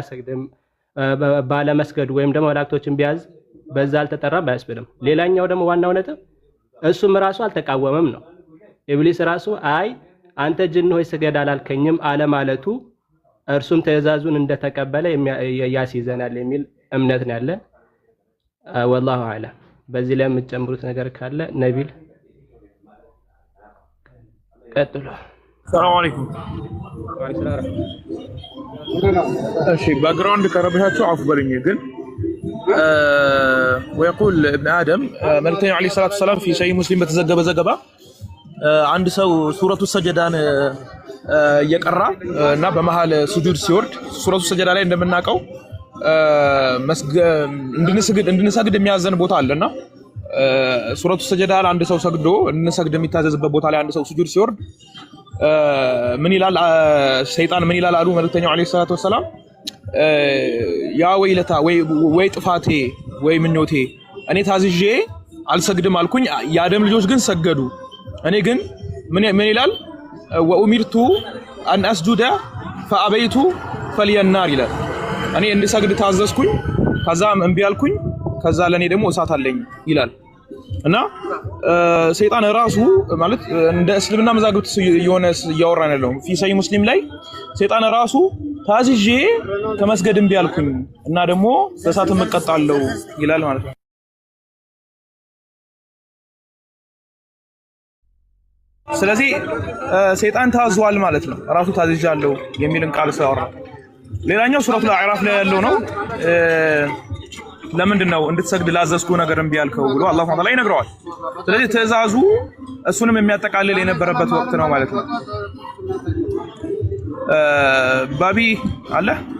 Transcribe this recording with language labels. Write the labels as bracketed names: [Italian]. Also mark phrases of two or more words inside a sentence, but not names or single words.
[Amharic] አሰግድም ባለ መስገዱ ወይም ደግሞ መላእክቶችን ቢያዝ በዛ አልተጠራም ባያስብልም። ሌላኛው ደግሞ ዋናው ነጥብ እሱም ራሱ አልተቃወመም ነው። ኢብሊስ ራሱ አይ አንተ ጅን ሆይ ስገድ አላልከኝም አለ ማለቱ እርሱም ትእዛዙን እንደተቀበለ ያስይዘናል የሚል እምነት ነው ያለን። [Arabic] والله أعلم። [Amharic] በዚህ ላይ የምትጨምሩት ነገር ካለ ነቢል ቀጥሉ። ሰላም አለይኩም። እሺ ባክግራውንድ ከረበሻችሁ አፉ በሉኝ። ግን [Arabic] ويقول ابن آدم [Amharic] መልእክተኛው [Arabic] عليه الصلاة والسلام في صحيح مسلم [Amharic] በተዘገበ ዘገባ አንድ ሰው ሱረቱ ሰጀዳን እየቀራ እና በመሃል ስጁድ ሲወርድ ሱረቱ ሰጀዳ ላይ እንደምናውቀው እንድንሰግድ የሚያዘን ቦታ አለና ሱረቱ ሰጀዳ ላይ አንድ ሰው ሰግዶ እንድንሰግድ የሚታዘዝበት ቦታ ላይ አንድ ሰው ስጁድ ሲወርድ ምን ይላል ሰይጣን ምን ይላል አሉ መልእክተኛው [Arabic] عليه الصلاة والسلام يا ويلتا [Amharic] ወይ ጥፋቴ ወይ ምኞቴ እኔ ታዝዤ አልሰግድም አልኩኝ የአደም ልጆች ግን ሰገዱ እኔ ግን ምን ይላል [Arabic] وأمرت أن أسجد فأبيت فلي النار [Amharic] ይላል እኔ እንድሰግድ ታዘዝኩኝ ከዛም እምቢ አልኩኝ ከዛ ለኔ ደግሞ እሳት አለኝ ይላል እና ሰይጣን ራሱ ማለት እንደ እስልምና መዛግብት የሆነ ያወራን ነው [Arabic] في صحيح مسلم [Amharic] ላይ ሰይጣን ራሱ ታዝዤ ከመስገድ እምቢ አልኩኝ እና ደግሞ በእሳት መቀጣለው ይላል ማለት ነው። ስለዚህ ሰይጣን ታዟል ማለት ነው ራሱ ታዝዣለሁ የሚልን ቃል ስለአወራ ሌላኛው ሱረቱል አዕራፍ ላይ ያለው ነው ለምንድነው እንድትሰግድ ላዘዝኩ ነገር እምቢ ያልከው ብሎ አላህ [Arabic] سبحانه وتعالى [Amharic] ይነግረዋል ስለዚህ ትእዛዙ እሱንም የሚያጠቃልል የነበረበት ወቅት ነው ማለት ነው ባቢ አለ